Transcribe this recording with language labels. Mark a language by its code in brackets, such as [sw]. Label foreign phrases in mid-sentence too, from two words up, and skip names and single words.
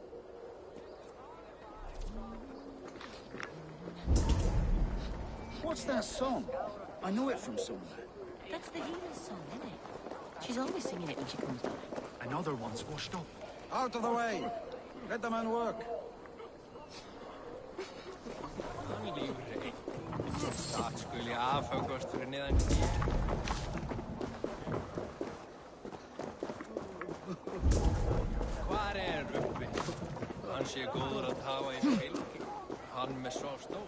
[en] What's that song? I know it from somewhere. That's the healer's song, isn't it? She's always singing it when she comes back. Another one's washed up. Out of the way! Let the man work. [is] Hvar Rubbi? Hann sé góður að hafa í fylgi. Hann með svo stór.